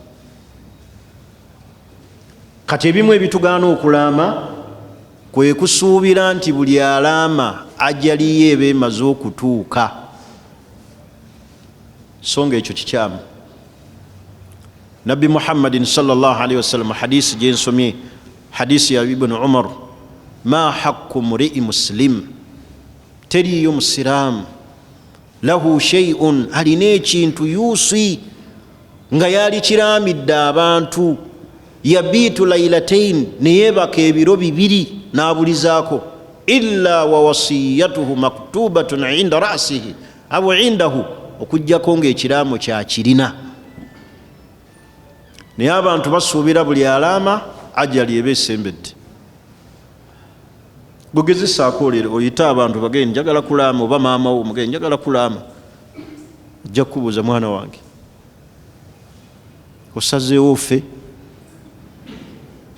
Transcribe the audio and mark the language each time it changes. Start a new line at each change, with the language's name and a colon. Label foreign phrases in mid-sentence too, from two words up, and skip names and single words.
Ganda: Kati ebimu ebitugaana okulaama kwe kusuubira nti buli alaama ajali ye eba emaze okutuuka. Songa ekyo kikyamu. Nabbi Muhammadin
Arabic: صلى الله عليه وسلم
Ganda: hadisi gyensomye, hadisi ya Ibn
Arabic: Umar, ما حق امرئ مسلم,
Ganda: teriyo musiraamu
Arabic: له شيء,
Ganda: alina ekintu yuusi nga yali kiraamidde abantu,
Arabic: يبيت ليلتين,
Ganda: neyeebaka ebiro 2 n'abulizaako,
Arabic: إلا و وصيته مكتوبة عند رأسه أو عنده,
Ganda: okujjako ng'ekiraamo kyakirina. Naye abantu basuubira buli alaama ajali eba esembedde. Bugezesaako leero oyita abantu bagende njagala kulaama, oba maama wo mugende njagala kulaama, ajja kubuuza mwana wange osazeewo ffe?